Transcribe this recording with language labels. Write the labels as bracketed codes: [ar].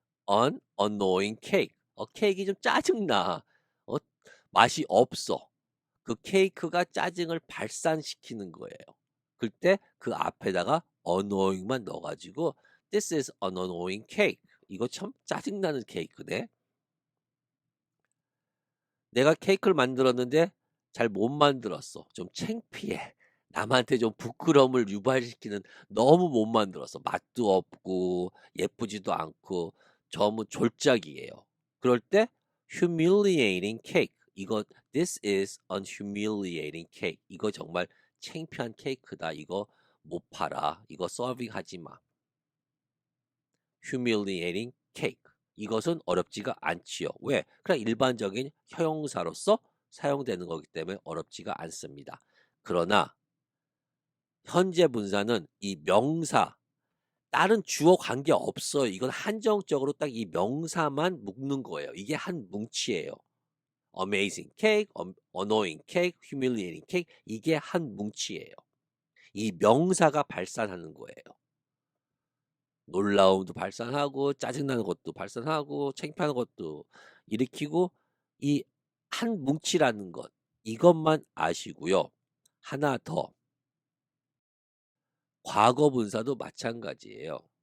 [en] an annoying cake. [ko] 케이크가 좀 짜증나. 맛이 없어. 그 케이크가 짜증을 발산시키는 거예요. 그때 그 앞에다가 annoying만 넣어 가지고 [en] "This is an annoying cake." [ko] 이거 참 짜증나는 케이크네. 내가 케이크를 만들었는데 잘 못 만들었어. 좀 창피해. 남한테 좀 부끄러움을 유발시키는 너무 못 만들었어. 맛도 없고 예쁘지도 않고 너무 졸작이에요. 그럴 때 [en] humiliating cake. [ko] 이거 [en] "This is an humiliating cake." [ko] 이거 정말 창피한 케이크다. 이거 못 팔아. 이거 서빙하지 마. [en] humiliating cake. [ko] 이것은 어렵지가 않지요. 왜? 그냥 일반적인 형용사로서 사용되는 거기 때문에 어렵지가 않습니다. 그러나 현재 분사는 이 명사, 다른 주어 관계 없어요. 이건 한정적으로 딱 이 명사만 묶는 거예요. 이게 한 뭉치예요. [en] amazing cake, annoying cake, humiliating cake [ko] 이게 한 뭉치예요. 이 명사가 발산하는 거예요. 놀라움도 발산하고 짜증나는 것도 발산하고 창피한 것도 일으키고 이 한 뭉치라는 것 이것만 아시고요. 하나 더 과거 분사도 마찬가지예요.